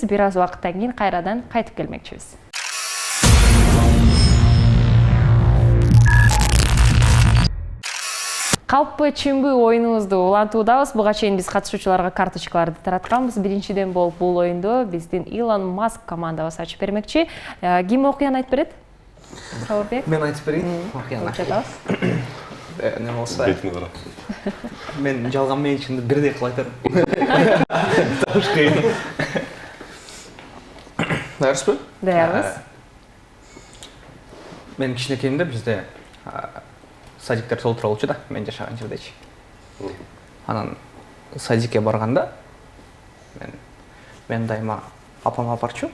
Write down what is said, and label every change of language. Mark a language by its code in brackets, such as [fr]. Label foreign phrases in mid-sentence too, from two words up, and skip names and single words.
[ky] Бир аз убакыттан кийин кайрадан кайтып келмекчибиз. Калппы чүмбү оюнубузду улантуудабыз. Буга чейин биз катышуучуларга карточкаларды таратканбыз. Биринчиден болуп бул оюнду биздин Илон Маск командабыз ачып бермекчи. Ким окуяны айтып берет? Саурбек. Мен айтып берейин. Окуяны. Не болса. Мен жалган менен чынды бирдей кылып айтарым. Табыш кыйын. Даярсызбы? Даярбыз. Мен кичинекейимде бизде садиктер толтура болчу да, мен жашаган жердечи. Анан садикке барганда мен дайыма апама апарчу.